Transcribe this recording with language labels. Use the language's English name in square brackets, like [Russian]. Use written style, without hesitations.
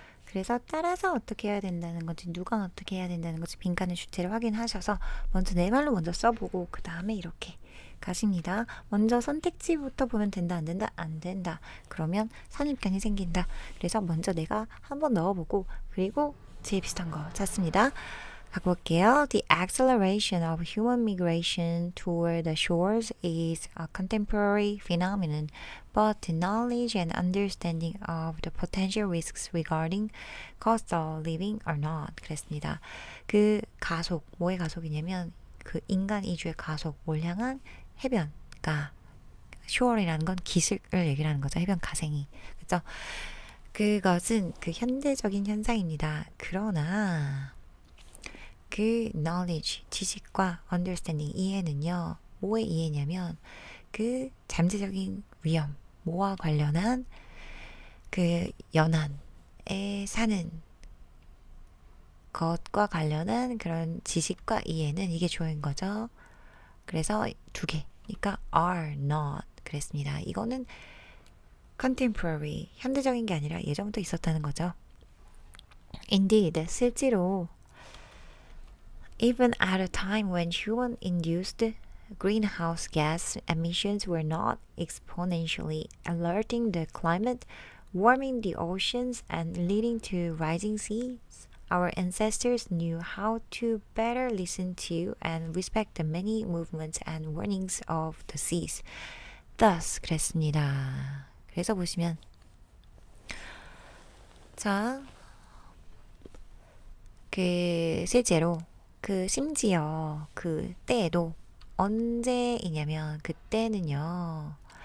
[Korean] 그래서 따라서 어떻게 해야 된다는 건지, 누가 어떻게 해야 된다는 건지 빈칸의 주체를 확인하셔서 먼저 내 말로 먼저 써보고 그 다음에 이렇게 가십니다. 먼저 선택지부터 보면 된다, 안 된다, 안 된다. 그러면 선입견이 생긴다. 그래서 먼저 내가 한번 넣어보고 그리고 제일 비슷한 거 찾습니다. 갖고 올게요. [English] The acceleration of human migration toward the shores is a contemporary phenomenon, but the knowledge and understanding of the potential risks regarding cost of living are not. [Korean] 그랬습니다. 그 가속, 뭐의 가속이냐면 그 인간 이주의 가속, 뭘 향한 해변가, shore이라는 건 기슭을 얘기를 하는 거죠. 해변 가생이. 그죠? 그것은 그 현대적인 현상입니다. 그러나 그 knowledge, 지식과 understanding, 이해는요. 뭐의 이해냐면 그 잠재적인 위험, 뭐와 관련한 그 연안에 사는 것과 관련한 그런 지식과 이해는 이게 주어인 거죠. 그래서 두 개. 그러니까 [English] are not [Korean] 그랬습니다. 이거는 contemporary, 현대적인 게 아니라 예전부터 있었다는 거죠. [English] Indeed, [Korean] 실제로 [English] even at a time when human-induced greenhouse gas emissions were not exponentially alerting the climate, warming the oceans, and leading to rising seas, our ancestors knew how to better listen to and respect the many movements and warnings of the seas. [Korean] Thus, 그랬습니다. 그래서 보시면 자, 그 실제로 그 심지어 그 때에도 언제이냐면 그때는요.